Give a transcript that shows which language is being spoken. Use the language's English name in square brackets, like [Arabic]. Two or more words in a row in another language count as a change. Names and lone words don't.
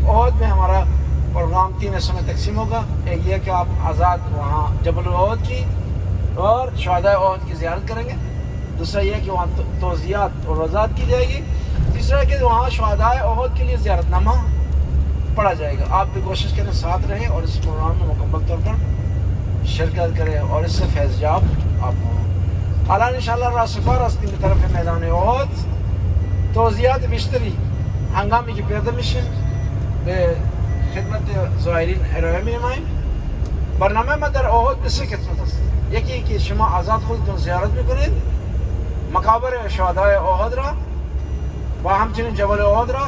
[Urdu] احد میں ہمارا پروگرام 3 حصوں میں تقسیم ہوگا. ایک یہ کہ آپ آزاد وہاں جبل احد کی اور شہداء احد کی زیارت کریں گے. دوسرا یہ کہ وہاں توزیعات اور وضاحت کی جائے گی. تیسرا کہ وہاں شہداء احد کے لیے زیارت نامہ پڑھا جائے گا. آپ بھی کوشش کریں ساتھ رہیں اور اس پروگرام میں مکمل طور پر شرکت کریں اور اس سے فیض یاب آپ ہوں. [Persian] الان انشاءاللہ راسفار هستیم به طرف میدان احد. توضیحات بیشتری هنگامی که پیاده میشیم به خدمت زائرین ارائه می‌نماییم. برنامه ما در احد به 3 قسمت است. یکی که شما آزاد خودتون زیارت میکنید مقابر شهدای احد را و همچنین جبل احد را.